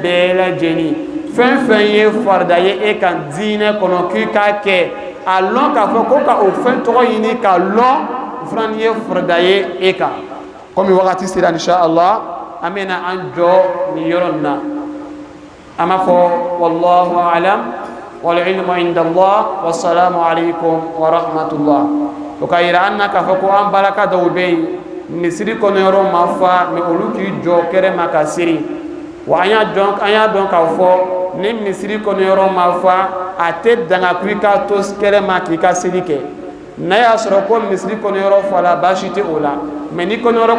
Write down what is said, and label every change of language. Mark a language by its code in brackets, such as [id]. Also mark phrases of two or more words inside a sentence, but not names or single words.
[bm] bɛɛ lajɛlen fɛn fɛn ye farida ye e kan diinɛ kɔnɔ k'i k'a kɛ a lɔn k'a fɔ ko ka o fɛn tɔgɔ ɲini ka lɔn fana ye farida ye e kan komi wagati sera inshallah an bɛna an jɔ nin yɔrɔ nin na an b'a fɔ [ar] والله أعلم والعلم عند الله والسلام عليكم ورحمة الله [bm] o ka yira an na k'a fɔ ko an balaka dɔw bɛ yen misiri kɔnɔyɔrɔ ma fa mais olu k'i jɔ kɛrɛ ma ka siri wa an y'a dɔn k'a fɔ ni misiri kɔnɔyɔrɔ ma fa a tɛ danga ko i ka to kɛrɛ ma k'i ka seli kɛ n'a y'a sɔrɔ ko misiri kɔnɔyɔrɔ fala baasi tɛ o la mais ni kɔnɔyɔrɔ